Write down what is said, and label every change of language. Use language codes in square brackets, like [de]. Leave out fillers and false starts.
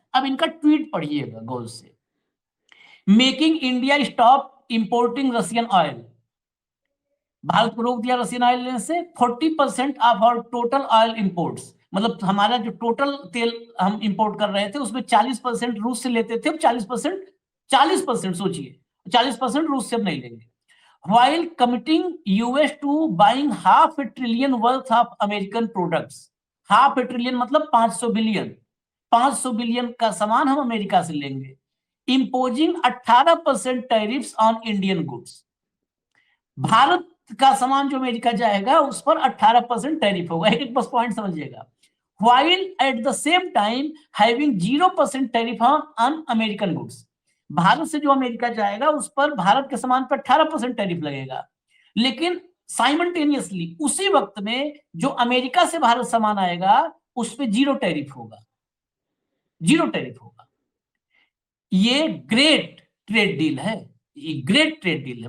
[hi] अब इनका ट्वीट पढ़िएगा गौर से। [en] making India stop importing Russian oil, [hi] Bharat को रोक दिया रशियन ऑयल लेने से। 40% [en] of our total oil imports, [hi] मतलब हमारा जो टोटल तेल हम इंपोर्ट कर रहे थे उसमें 40% रूस से लेते थे, अब 40% सोचिए, 40% रूस से अब नहीं लेंगे। [en] While committing US to buying $500 billion worth of American products, $500 billion [hi] मतलब 500 बिलियन, 500 बिलियन का सामान हम अमेरिका से लेंगे। [en] Imposing 18% tariffs on Indian goods. [hi] Bharat का सामान जो अमेरिका जाएगा उस पर 18% टैरिफ होगा। एक बस पॉइंट समझिएगा। [en] while at the same time having 0% tariff on American goods. [hi] Bharat से जो अमेरिका जाएगा उस पर भारत के सामान पर 18% टैरिफ लगेगा, लेकिन साइमल्टेनियसली उसी वक्त में जो अमेरिका से भारत सामान आएगा उस पर 0 टैरिफ होगा, 0 टैरिफ होगा। ये ग्रेट ट्रेड डील है, ये ग्रेट ट्रेड डील है।